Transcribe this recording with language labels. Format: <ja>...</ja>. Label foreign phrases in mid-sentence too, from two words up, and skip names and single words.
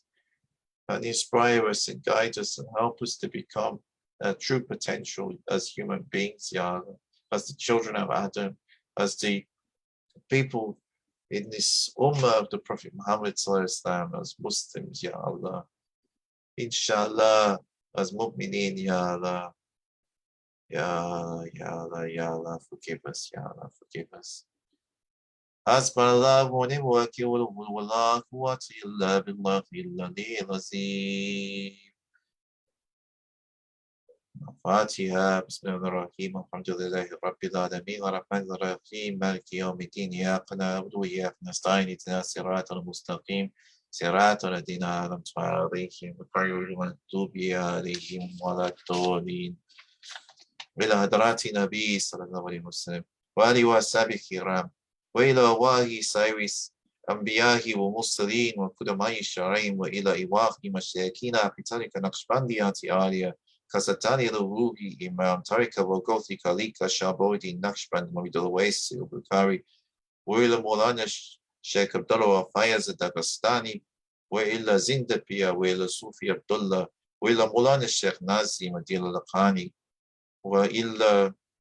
<en>And inspire us and guide us and help us to become true potential as human beings,</en> <ar>يا الله,</ar> <en>as the children of Adam, as the people in this ummah of the Prophet Muhammad Sallallahu as Muslims,</en> <ar>يا الله. إن شاء الله، as مؤمنين, يا الله. يا الله، يا الله,</ar> <en>forgive us,</en> <ar>يا الله,</ar> <en>forgive us.</en> <ar>حسبنا الله ونعم الوكيل ولا قوة إلا بالله العلي العظيم. فاتحة بسم الله الرحمن الرحيم الحمد لله رب العالمين الرحمن الرحيم مالك يوم الدين إياك نعبد وإياك نستعين اهدنا الصراط المستقيم صراط الذين أنعمت عليهم غير المغضوب عليهم ولا الضالين إلى حضرات النبي صلى الله عليه وسلم وآله وصحبه الكرام وإلى أرواح سائر أنبياء ومرسلين وقدماء الشرعين وإلى أرواح مشايخنا في طريقة نقشبندية عالية Kasatani Ruhi Imam Tariqat Wagothi Kalika Shabodi Naqshband Muridul Wais Bukhari Willa Molana Sheikh Abdullah Fayaz Dagestani Willa Zindapia Willa Sufi Abdullah Willa Molana Sheikh Nazi Madil Lakhani Willa</ar>